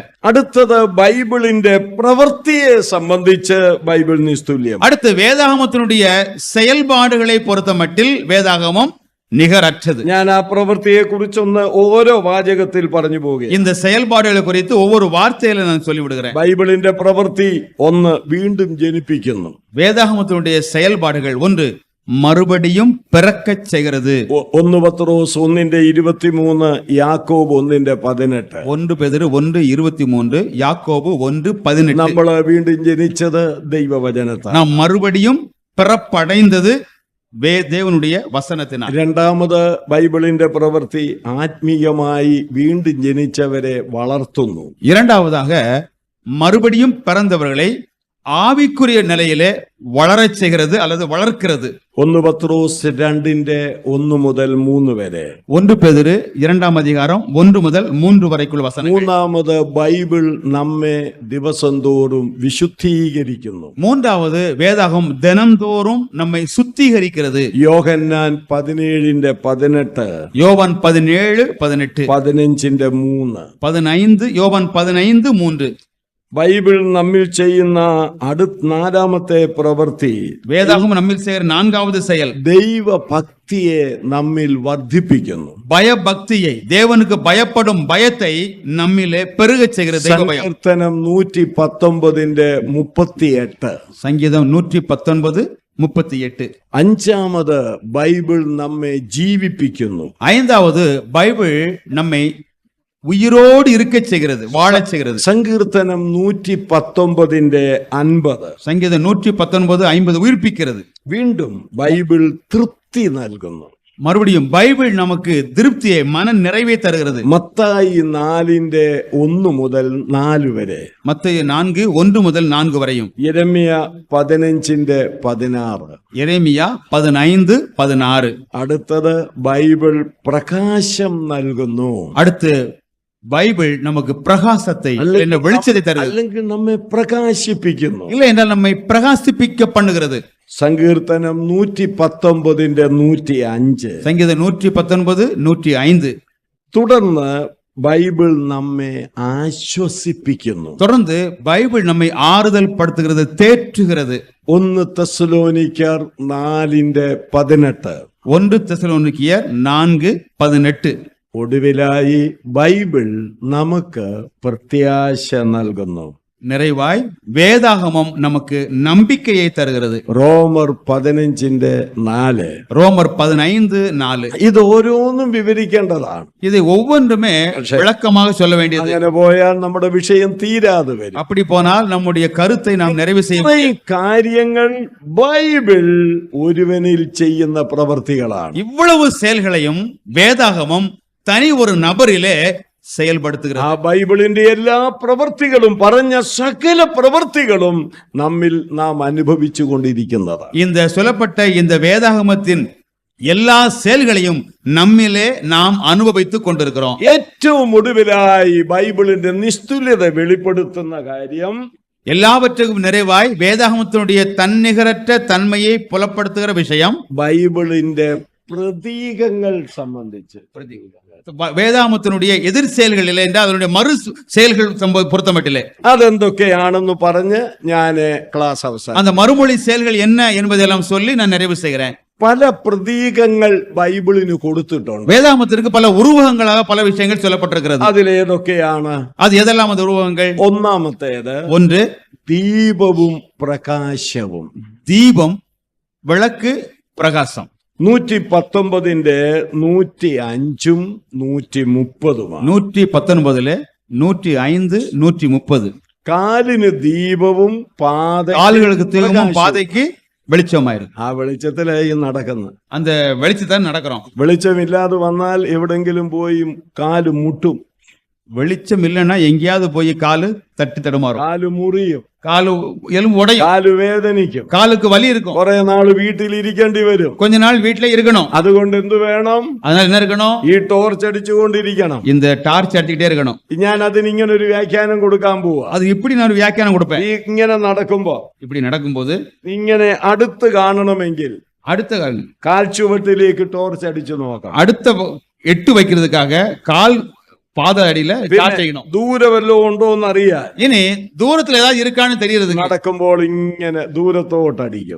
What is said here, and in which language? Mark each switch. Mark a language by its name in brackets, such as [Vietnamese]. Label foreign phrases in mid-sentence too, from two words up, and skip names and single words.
[Malayalam] അടുത്തത് ബൈബിളിന്റെ പ്രവൃത്തിയെ സംബന്ധിച്ച് ബൈബിൾ നിസ്തുല്യം. [Tamil] அடுத்து வேதாகமத்தினுடைய செயல்பாடுகளை பொறுத்த மட்டில் வேதாகமம் நிகரற்றது. [Malayalam] ഞാൻ ആ പ്രവൃത്തിയെ കുറിച്ചൊന്ന് ഓരോ വാചകത്തിൽ പറഞ്ഞു പോകുകയാണ്. [Tamil] இந்த செயல்பாடுகளை குறித்து ஒவ்வொரு வார்த்தையில நான் சொல்லி விடுகிறேன். [Malayalam] ബൈബിളിന്റെ പ്രവൃത്തി 1 വീണ്ടും ജനിപ്പിക്കുന്നു. [Tamil] வேதாகமத்தினுடைய செயல்பாடுகள் 1 மறுபடியும் பிறக்கச் செய்கிறது. [Malayalam] 1 പത്രോസ് 1:23, യാക്കോബ് 1:18. [Tamil] 1 பேதுரு 1:23, யாக்கோபு 1:18. [Malayalam] നമ്മൾ വീണ്ടും ജനിച്ചത് ദൈവവചനത്താൽ. [Tamil] நாம் மறுபடியும் பிறப்படைந்தது தேவனுடைய வசனத்தினால். [Malayalam] രണ്ടാമത് ബൈബിളിന്റെ പ്രവൃത്തി ആത്മീയമായി വീണ്ടും ജനിച്ചവരെ വളർത്തുന്നു. [Tamil] இரண்டாவதாக மறுபடியும் பிறந்தவர்களை ஆவிக்குரிய நிலையிலே வளரச் செய்கிறது அல்லது வளர்க்கிறது. [Malayalam] 1 പത്രോസ് 2:1 മുതൽ 3 വരെ. [Tamil] 1 பேதுரு 2ஆம் அதிகாரம் 1 முதல் 3 [Malayalam] വரைക്കുള്ള വചനങ്ങൾ. മൂന്നാമത് ബൈബിൾ നമ്മെ ദിവസം തോറും വിശുദ്ധീകരിക്കുന്നു. [Tamil] மூன்றாவது வேதாகம் தினந்தோறும் நம்மை சுத்திகரிக்கிறது. [Malayalam] യോഹന്നാൻ 17:18, [Tamil] யோவான் 17:18, [Malayalam] 15:3. [Tamil] 15, யோவான் 15:3. [Malayalam] ബൈബിൾ നമ്മിൽ ചെയ്യുന്ന നാലാമത്തെ പ്രവൃത്തി, [Tamil] வேதாகம் நம்மில் செய்கிற 4வது செயல் [Malayalam] ദൈവഭക്തിയെ നമ്മിൽ വർദ്ധിപ്പിക്കുന്നു. [Tamil] பயபக்தியை, தேவனுக்கு பயப்படும் பயத்தை நம்மிலே பெருகச் செய்கிறது. தெய்வபயம். [Malayalam] സങ്കീർത്തനം 119:38. [Tamil] சங்கீதம் 119:38. [Malayalam] അഞ്ചാമത് ബൈബിൾ നമ്മെ ജീവിപ്പിക്കുന്നു. [Tamil] 5வது பைபிள் நம்மை உயிரோடு இருக்கச் செய்கிறது, வாழச் செய்கிறது. [Malayalam] സങ്കീർത്തനം 119:50. [Tamil] சங்கீதம் 119:50 உயிர்ப்பிக்கிறது. [Malayalam] വീണ്ടും ബൈബിൾ തൃപ്തി നൽകുന്നു. [Tamil] மறுபடியும் பைபிள் நமக்கு திருப்தியை, மன நிறைவை தருகிறது. [Malayalam] മത്തായി 4:1 മുതൽ 4 വരെ. [Tamil] மத்தேயு 4:1 முதல் 4 வரையும். [Malayalam] യെരമ്യ 15:16. [Tamil] எரேமியா 15:16. [Malayalam] അടുത്തത് ബൈബിൾ പ്രകാശം നൽകുന്നു. [Tamil] அடுத்து பைபிள் நமக்கு பிரகாசத்தை, என்ன வெளிச்சத்தை தருகிறது. [Malayalam] അല്ലെങ്കിൽ നമ്മെ പ്രകാശിപ്പിക്കുന്നു. [Tamil] இல்லை என்றால் நம்மை பிரகாசிப்பிக்க பண்ணுகிறது. [Malayalam] സങ്കീർത്തനം 119:105. [Tamil] சங்கீதம் 119:105. [Malayalam] തുടർന്ന് ബൈബിൾ നമ്മെ ആശ്വസിപ്പിക്കുന്നു. [Tamil] தொடர்ந்து பைபிள் நம்மை ஆறுதல் படுத்துகிறது, தேற்றுகிறது. [Malayalam] 1 തെസ്സലോനിക്കർ 4:18. [Tamil] 1 தெசலோனிக்கேயர் 4:18. [Malayalam] ഒടുവിലായി ബൈബിൾ നമുക്ക് പ്രത്യാശ നൽകുന്നു. [Tamil] நிறைவாய் வேதாகமம் நமக்கு நம்பிக்கையை தருகிறது. [Malayalam] റോമർ 15:4. [Tamil] ரோமர் 15:4. [Malayalam] ഇത് ഓരോന്നും വിവരിക്കേണ്ടതാണ്. [Tamil] இதை ஒவ்வொன்றுமே விளக்கமாக சொல்ல வேண்டியது. [Malayalam] അങ്ങനെ പോയാൽ നമ്മുടെ വിഷയം തീരാതെ വരും. [Tamil] அப்படி போனால் நம்முடைய கருத்தை நாம் நிறைவு செய்ய [Malayalam] ഈ കാര്യങ്ങൾ ബൈബിൾ ഒരുവനിൽ ചെയ്യുന്ന പ്രവൃത്തികളാണ്. [Tamil] இவ்வளவு செயல்களையும் வேதாகமம் தனி ஒரு நபரிலே செயல்படுத்துகிறது. [Malayalam] ആ ബൈബിളിന്റെ എല്ലാ പ്രവൃത്തികളും, പറഞ്ഞ സകല പ്രവൃത്തികളും നമ്മിൽ നാം അനുഭവിച്ചു കൊണ്ടിരിക്കുന്നതാണ്. [Tamil] இந்த சொல்லப்பட்ட இந்த வேதாகமத்தின் எல்லா செயல்களையும் நம்மிலே நாம் அனுபவித்துக் கொண்டிருக்கிறோம். [Malayalam] ഏറ്റവും ഒടുവിലായി ബൈബിളിന്റെ നിസ്തുല്യത വെളിപ്പെടുത്തുന്ന കാര്യം, [Tamil] எல்லாவற்றுக்கும் நிறைவாய் வேதாகமத்தினுடைய தன்னிகரற்ற தன்மையை புலப்படுத்துகிற விஷயம், [Malayalam] ബൈബിളിന്റെ പ്രതീകങ്ങൾ സംബന്ധിച്ച്. [Tamil] வேதாகமத்தினுடைய எதிர் செயல்களிலே என்றால் அதனுடைய மறு செயல்கள் பொருத்தமட்டிலே [Malayalam] അതെന്തൊക്കെയാണെന്ന് പറഞ്ഞ് ഞാൻ ക്ലാസ് അവസാനം. [Tamil] அந்த மறுமொழி செயல்கள் என்ன என்பதெல்லாம் சொல்லி நான் நிறைவு செய்கிறேன். [Malayalam] പല പ്രതീകങ്ങൾ ബൈബിളിന് കൊടുത്തിട്ടുണ്ട്. [Tamil] வேதாகமத்திற்கு பல உருவகங்களாக பல விஷயங்கள் சொல்லப்பட்டிருக்கிறது. [Malayalam] അതിലേതൊക്കെയാണ്? [Tamil] அது எதெல்லாம் அந்த உருவகங்கள்? [Malayalam] ഒന്നാമത്തേത് [Tamil] 1 [Malayalam] ദീപവും പ്രകാശവും. [Tamil] தீபம், விளக்கு, பிரகாசம். [Malayalam] 119:105 130. [Tamil] 119 105 130. [Malayalam] കാലിന് ദീപവും [Tamil] கால்களுக்கு தீபமும் பாதைக்கு வெளிச்சமாயிருக்கு. [Malayalam] ആ വെളിച്ചത്തിലായി നടക്കുന്നത്. [Tamil] அந்த வெளிச்சத்தை நடக்கிறோம். [Malayalam] വെളിച്ചമില്ലാതെ വന്നാൽ എവിടെങ്കിലും പോയി കാല് മുട്ടും. [Tamil] வெளிச்சம் இல்லைன்னா எங்கேயாவது போய் காலு தட்டி தடுமாறும், [Malayalam] കാല് മുറിയും, [Tamil] காலு எலும்பு உடையும், [Malayalam] കാല് വേദനിക്കും, [Tamil] காலுக்கு வலி இருக்கும், [Malayalam] കുറെ നാള് വീട്ടിൽ ഇരിക്കേണ്ടി വരും. [Tamil] கொஞ்ச நாள் வீட்டுல இருக்கணும். [Malayalam] അതുകൊണ്ട് എന്ത് വേണം? [Tamil] அதனால என்ன இருக்கணும்? [Malayalam] ഈ ടോർച്ച് അടിച്ചുകൊണ്ടിരിക്കണം. [Tamil] இந்த டார்ச் அடிச்சுக்கிட்டே இருக்கணும். [Malayalam] ഞാൻ അതിന് ഇങ്ങനെ ഒരു വ്യാഖ്യാനം കൊടുക്കാൻ പോവാ. [Tamil] அது இப்படி நான் ஒரு வியாக்கியானம் கொடுப்பேன். [Malayalam] ഈ ഇങ്ങനെ നടക്കുമ്പോ, [Tamil] இப்படி நடக்கும்போது [Malayalam] ഇങ്ങനെ അടുത്ത് കാണണമെങ്കിൽ [Tamil] அடுத்த [Malayalam] കാൽച്ചുവട്ടിലേക്ക് ടോർച്ച് അടിച്ചു നോക്കണം. [Tamil] அடுத்த எட்டு வைக்கிறதுக்காக கால் பாத அடியில டார்ச் செய்யணும். [Malayalam] ദൂരെ വല്ലതും ഉണ്ടോ എന്ന് അറിയാൻ. [Tamil] இனி தூரத்துல ஏதாவது இருக்கான்னு தெரியுது. [Malayalam] നടക്കുമ്പോൾ ഇങ്ങനെ ദൂരത്തോട്ട് അടിക്കും.